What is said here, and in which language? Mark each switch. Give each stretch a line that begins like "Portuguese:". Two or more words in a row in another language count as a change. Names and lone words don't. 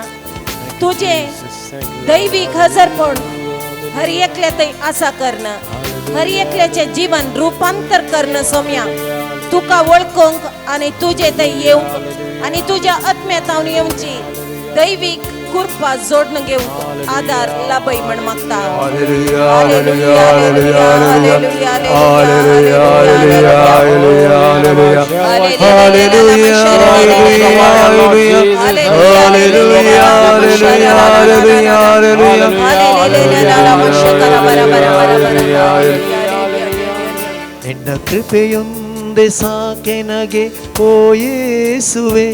Konkani: तुझे दैविक हजरपण हर एकले थंय आसा करणं, हर एकल्याचे जीवन रूपांतर करणं सोम्या. तुका वळखूंक आनी तुजे थंय येवंक आनी तुज्या आत्म्यांतावन येवची दैविक कृपा जोडून घेवंक आदार लाभय म्हण मागता. Hallelujah, hallelujah, hallelujah, hallelujah, hallelujah, hallelujah, hallelujah,
Kannada: ನಿನ್ನ ಕೃಪೆಯೊಂದೆ ಸಾಕೆನಗೆ ಓ ಯೇಸುವೆ.